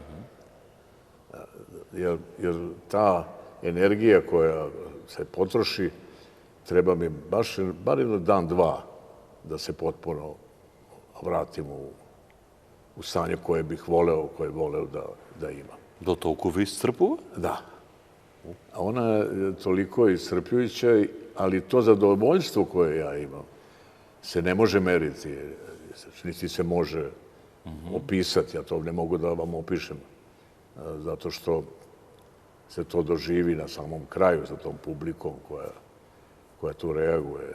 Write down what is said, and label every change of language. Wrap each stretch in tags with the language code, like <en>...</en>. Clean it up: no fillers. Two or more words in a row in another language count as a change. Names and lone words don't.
<sr>Jer ta energija koja se potroši, treba mi bar jedan dan, dva, da se potpuno vratim u stanje koje bih voleo da imam.</sr> <mk>До толку ви исцрпува?</mk> <sr>Da. A ona je toliko iscrpljujuća, ali to zadovoljstvo koje ja imam se ne može meriti, niti se može opisati. Ja to ne mogu da vam opišem, zato što se to doživi na samom kraju sa tom publikom koja tu reaguje.</sr>